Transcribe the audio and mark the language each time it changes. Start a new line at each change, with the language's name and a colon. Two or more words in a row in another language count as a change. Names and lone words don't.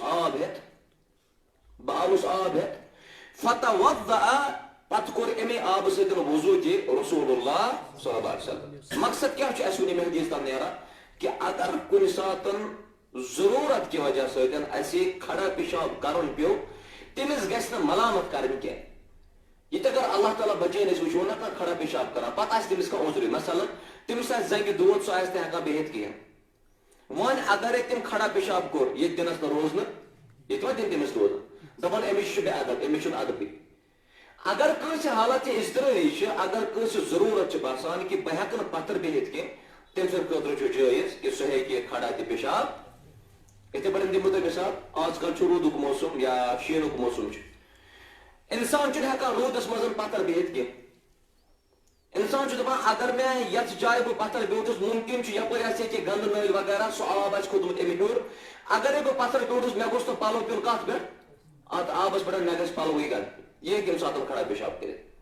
Kashmiri: آوُس آب ہٮ۪تھ فتوضأ پتہٕ کوٚر اَمے آبہٕ سۭتۍ وضوٗ تہِ رسول اللہ
Arabic: صلی اللہ علیہ وسلم
Kashmiri: مقصد کیٛاہ چھُ اَسہِ وُنہِ اَمہِ حدیٖث تام نیران کہِ اگر کُنہِ ساتہٕ ضروٗرت کہِ وجہ سۭتۍ اَسہِ کھڑا پِشاب کَرُن پیوٚو تٔمِس گژھِ نہٕ ملامت کَرٕنۍ کینٛہہ ییٚتہِ اگر اللہ تعالیٰ بچٲیِن أسۍ وٕچھو نہ کانٛہہ کھڑا پِشاب کران پتہٕ آسہِ تٔمِس کانٛہہ عذرٕے مثلاً تٔمِس آسہِ زنٛگہِ دود سُہ آسہِ نہٕ ہٮ۪کان بِہِتھ کینٛہہ وۄنۍ اگرے تٔمۍ کھڑا پِشاب کوٚر ییٚتہِ دِنس نہٕ روزنہٕ ییٚتہِ ما دِنۍ تٔمِس روزنہٕ دپان أمِس چھُ بے ادب أمِس چھُنہٕ ادبٕے اگر کنس حالت اضطراری اگر کنس ضرورت باسان کہ بہ ہیکہ پتھر بہت کی تم سند خاطر جائز کہ سہ ہیکہ کھڑا تہ پیشاب اتھے پٲٹھۍ دمو تۄہہِ مثال آز کل روٗدُک موسم یا شیٖنُک موسم انسان چھُنہٕ ہٮ۪کان روٗدس منٛز پتھر بِہِتھ کینٛہہ انسان چھُ دپان اگر مےٚ یتھ جایہِ بہٕ پتھر بیوٗٹھُس ممکن چھُ یپٲرۍ آسہِ ییٚتہِ گنٛدٕ نٲلۍ وغیرہ سُہ آب آسہِ کھوٚتمُت امہِ ہیوٚر اگرے بہٕ پتھر بیوٗٹھُس مےٚ گوٚژھ نہٕ پلو پیوٚن کتھ پٮ۪ٹھ اتھ آبس پٮ۪ٹھ مےٚ گژھِ پلوٕے گنٛدٕ یہ ہیٚکہِ امہِ ساتہٕ کھڑا پیشاب کٔرِتھ